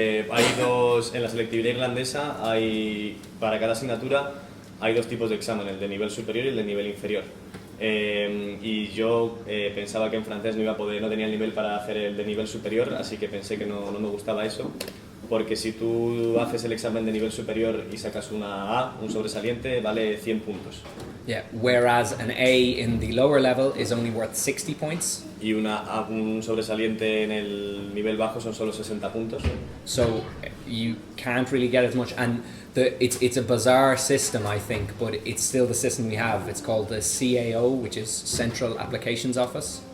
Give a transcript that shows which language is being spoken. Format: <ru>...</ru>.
<es>Hay en la selectividad irlandesa, para cada asignatura hay 2 tipos de examen, el de nivel superior y el de nivel inferior. Y yo pensaba que en francés no tenía el nivel para hacer el de nivel superior, así que pensé que no me gustaba eso, porque si tú haces el examen de nivel superior y sacas una A, un sobresaliente, vale 100 puntos.</es> <en>Yeah, whereas an A in the lower level is only worth 60 points.</en> <es>Y un sobresaliente en el nivel bajo son solo 60 puntos.</es> <en>So you can't really get as much, and it's a bizarre system, I think, but it's still the system we have. It's called the CAO, which is Central Applications Office.</en>